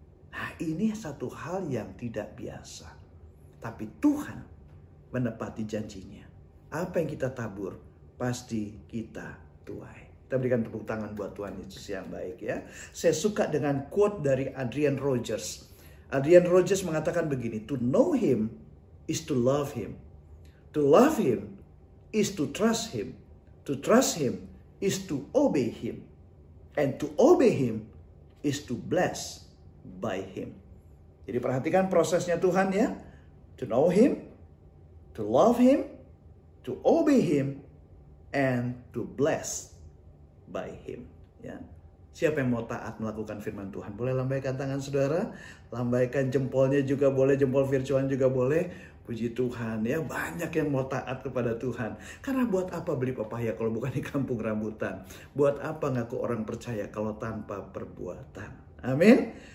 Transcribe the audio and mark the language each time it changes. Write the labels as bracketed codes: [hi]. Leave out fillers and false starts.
[id] Nah, ini satu hal yang tidak biasa. Tapi Tuhan menepati janjinya. Apa yang kita tabur, pasti kita tuai. Kita berikan tepuk tangan buat Tuhan Yesus yang baik ya. Saya suka dengan quote dari Adrian Rogers. [en] Adrian Rogers [id] mengatakan begini, [en] to know him is to love him. To love him is to trust him. To trust him is to obey him. And to obey him is to bless by him. [id] Jadi perhatikan prosesnya Tuhan ya. [en] To know him, to love him, to obey him, and to bless by him. [id] Ya. Siapa yang mau taat melakukan firman Tuhan? Boleh lambaikan tangan saudara, lambaikan jempolnya juga boleh, jempol virtual juga boleh. Puji Tuhan ya, banyak yang mau taat kepada Tuhan. Karena buat apa beli pepaya kalau bukan di kampung rambutan? Buat apa ngaku orang percaya kalau tanpa perbuatan? Amin.